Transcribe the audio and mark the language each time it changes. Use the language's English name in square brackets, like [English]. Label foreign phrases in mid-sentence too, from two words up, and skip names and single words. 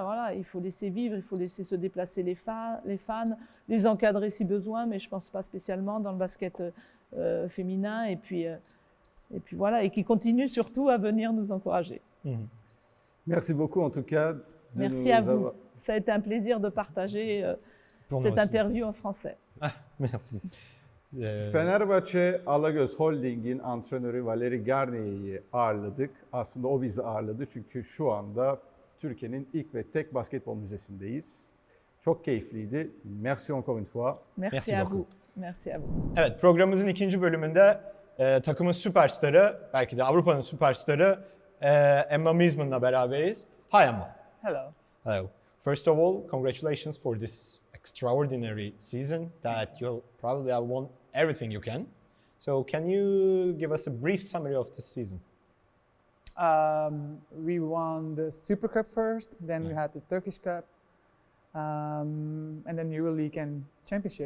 [French] Voilà, il faut laisser vivre, il faut laisser se déplacer les fans, les encadrer si besoin, mais je ne pense pas spécialement dans le basket féminin. Et puis voilà, et qui continue surtout à venir nous encourager. Merci beaucoup en tout cas. Merci à vous. Ça a été un plaisir de partager cette interview en français. Merci. [Turkish] Fenerbahçe Alagöz Holding'in antrenörü Valeri Garnier'i ağırladık. Aslında o bizi ağırladı çünkü şu anda Türkiye'nin ilk ve tek basketbol müzesindeyiz. Çok keyifliydi. [French] Merci encore une fois. Merci à vous. Merci à vous. [Turkish] Evet, programımızın ikinci bölümünde takımın süperstarı, belki de Avrupa'nın süperstarı Emma Meesman'la beraberiz. [English] Hi Emma. Hello. Hello. First of all, congratulations for this extraordinary season that you'll probably have won everything you can. So can you give us a brief summary of this season? We won the Super Cup first, then we had the Turkish Cup, and then EuroLeague and Championship.